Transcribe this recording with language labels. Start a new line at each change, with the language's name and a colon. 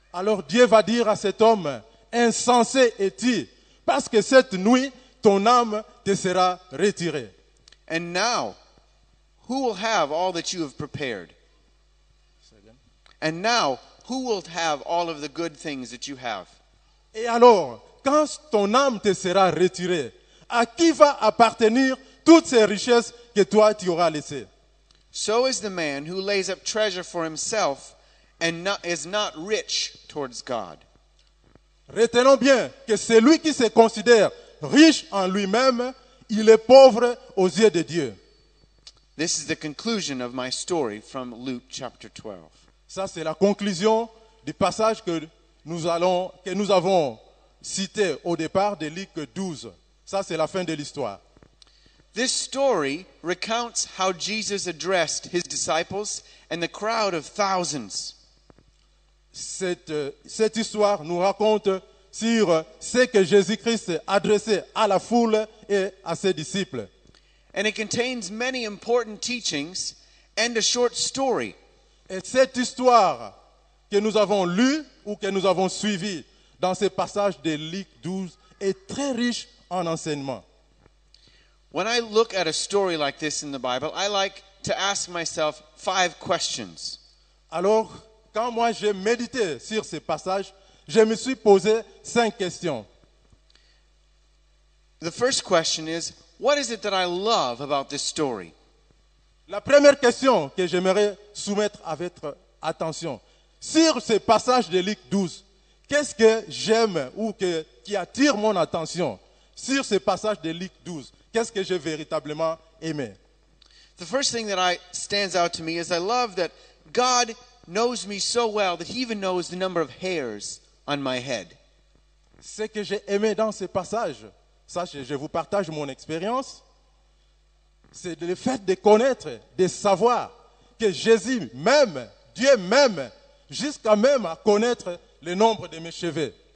French: alors Dieu va dire à cet homme, insensé es-tu, parce que cette nuit, ton âme te sera retirée.
English: And now, who will have all that you have prepared? And now, who will have all of the good things that you have?
French: Et alors, quand ton âme te sera retirée, à qui va appartenir toutes ces richesses que toi tu auras laissées?
English: So is the man who lays up treasure for himself and is not rich towards God.
French: Retenons bien que celui qui se considère riche en lui-même, il est pauvre aux yeux de Dieu.
English: This is the conclusion of my story from Luke chapter 12.
French: Ça, c'est la conclusion du passage que nous avons cité au départ de Luc 12. Ça, c'est la fin de l'histoire.
English: This story recounts how Jesus addressed his disciples and the crowd of thousands.
French: Cette histoire nous raconte sur ce que Jésus-Christ adressait à la foule et à ses disciples.
English: And it contains many important teachings and a short story.
French: Et cette histoire que nous avons lue ou que nous avons suivie dans ce passage de Luc 12 est très riche en enseignements.
English: When I look at a story like this in the Bible, I like to ask myself 5 questions.
French: Alors, quand moi j'ai médité sur ce passage, je me suis posé 5 questions.
English: The first question is, what is it that I love about this story?
French: La première question que j'aimerais soumettre à votre attention, sur ce passage de Luc 12, qu'est-ce que j'aime ou qui attire mon attention sur ce passage de Luc 12? Qu'est-ce que j'ai véritablement aimé?
English: The first thing that stands out to me is I love that God knows me so well that he even knows the number of hairs on my head.
French: Ce que j'ai aimé dans ce passage, ça je vous partage mon expérience, c'est le fait de connaître, de savoir que Jésus m'aime, Dieu m'aime, jusqu'à même à connaître le nombre de mes cheveux.